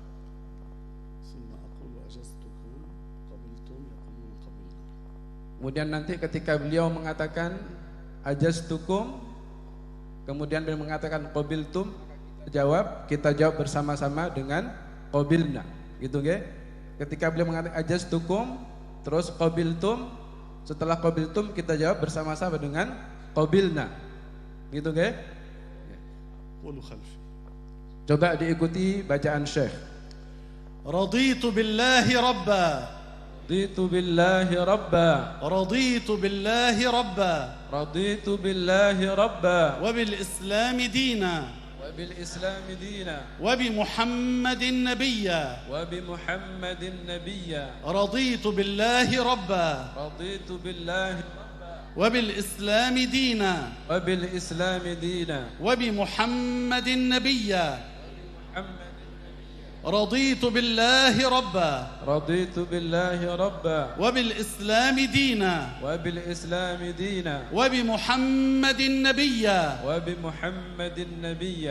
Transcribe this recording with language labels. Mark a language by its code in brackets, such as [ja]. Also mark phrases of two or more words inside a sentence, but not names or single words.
[id] Kemudian nanti ketika beliau mengatakan ajastukum, kemudian beliau mengatakan qabiltum, kita jawab bersama-sama dengan qabilna, gitu nggih? Ketika beliau mengatakan ajastukum, terus qabiltum, setelah qabiltum kita jawab bersama-sama dengan qabilna, gitu nggih? Coba diikuti bacaan Syekh. [ar] رضيت بالله ربا, رضيت بالله ربا, رضيت بالله ربا, رضيت بالله ربا, وبالإسلام دينا, وبالإسلام دينا, وبمحمد نبيا, وبمحمد نبيا, رضيت بالله ربا, رضيت بالله ربا, وبالإسلام دينا, وبالإسلام دينا, وبمحمد نبيا, رضيت بالله ربا، رضيت بالله ربا، وبالإسلام دينا، وبالإسلام دينا، وبمحمد نبيا، وبمحمد نبيا،